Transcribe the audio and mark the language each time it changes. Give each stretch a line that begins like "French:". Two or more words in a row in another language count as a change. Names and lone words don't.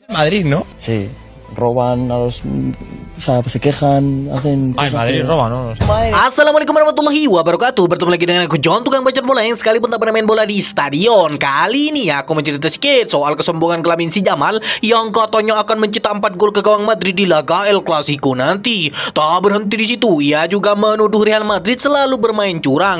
Spanish: Madrid, ¿no? Sí, roban a los... O sea, se quejan, hacen... Ay, Madrid roba, ¿no?
Arabic: السلام عليكم ورحمة الله وبركاته.
Indonesian: Bertemu lagi dengan aku John, tukang bacot bola yang sekalipun tak pernah main bola di stadion. Kali ini aku mencerita sedikit soal kesombongan kelamin si Jamal yang katanya akan mencetak 4 gol ke gawang Madrid di laga El Clasico nanti. Tak berhenti di situ, ia juga menuduh Real Madrid selalu bermain curang.